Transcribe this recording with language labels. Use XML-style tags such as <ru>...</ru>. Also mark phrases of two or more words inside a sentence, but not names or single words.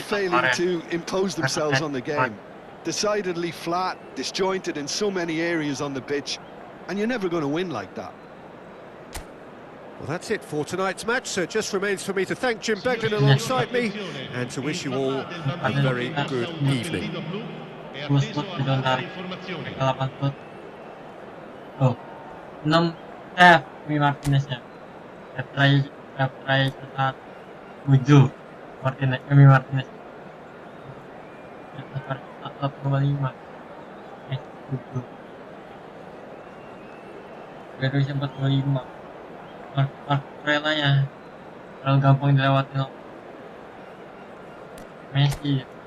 <en>failing to impose themselves on the game. Decidedly flat, disjointed in so many areas on the pitch, and you're never going to win like that. Well, that's it for tonight's match, so it just remains for me to thank Jim Begden alongside me, and to wish you all a very good evening.</en> <id>Terus foot bidon tarik ke 8 foot. Oh, 6 Emi Martinez ya. Try 7 Emi Martinez. 4,5. 7. Baru 45. Mark relanya terlalu gampang dilewatin loh. Messi.</id>